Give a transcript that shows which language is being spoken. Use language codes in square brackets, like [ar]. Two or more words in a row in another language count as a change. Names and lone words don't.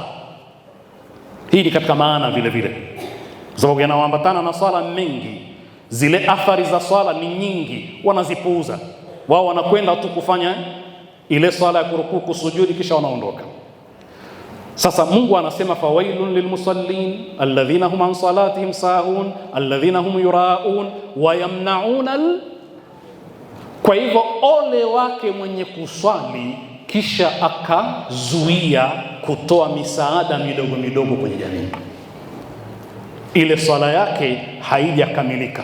[sw] Hii ni katika maana vile vile, kwa sababu yanayoambatana na swala mengi, zile athari za swala ni nyingi, wanazipuuza. Wao wanakwenda tu kufanya ile swala ya kurukuu, kusujudi, kisha wanaondoka. Sasa Mungu anasema [ar] فويل للمصلين الذين هم عن صلاتهم ساهون الذين هم يراءون ويمنعون. [sw] Kwa hivyo ole wake mwenye kuswali kisha akazuia kutoa misaada midogo midogo kwenye jamii. Ile swala yake haijakamilika.